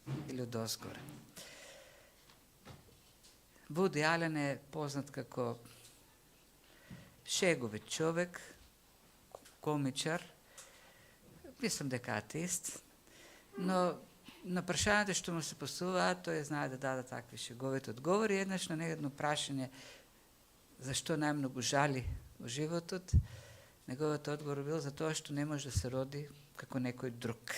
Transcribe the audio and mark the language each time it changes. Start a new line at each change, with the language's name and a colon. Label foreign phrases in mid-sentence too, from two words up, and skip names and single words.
Serbian: ili odozgora. Woody Allen je poznat kako šegovit čovjek, komičar, mislim
Macedonian: дека атеист, но на прашањето што му се посува, тој знае да даде такви шеговити одговори. Еднаш на едно прашање зашто најмногу жали во животот, неговиот одговор бил за тоа што не може да се роди како некој друг.